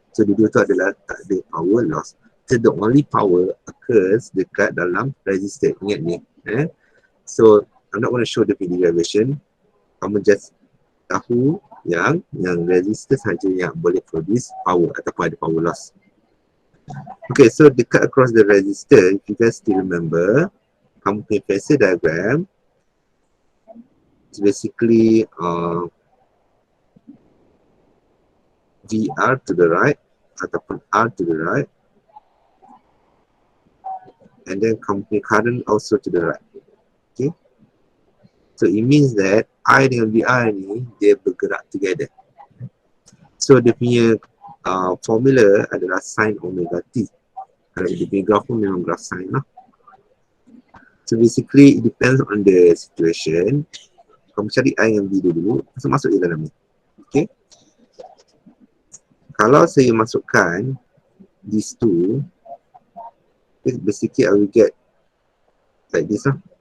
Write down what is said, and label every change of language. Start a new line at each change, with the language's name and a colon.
Malay: So dua tu adalah tak ada power loss.
English: So the only power occurs
Malay: dekat dalam
English: resistor.
Malay: Ingat ni.
English: So I'm not going to show the derivation.
Malay: Kamu
English: just
Malay: tahu yang
English: resistor
Malay: saja yang boleh
English: produce power
Malay: ataupun ada
English: power loss. Okay, so
Malay: dekat
English: across the resistor, if you guys still remember,
Malay: kamu punya
English: phasor diagram is basically VR to the right
Malay: ataupun
English: R to the right, and then kamu punya current also to the right. Okay, so it means that I
Malay: dengan
English: VR
Malay: ni dia bergerak
English: together.
Malay: So dia punya formula adalah sin omega T. Kalau dia punya graph pun memang graph sin lah.
English: So basically it depends on the situation.
Malay: Kamu cari I dengan V dulu, masuk je dalam ni. Okay. Kalau saya masukkan
English: these two, basically I will get like this lah.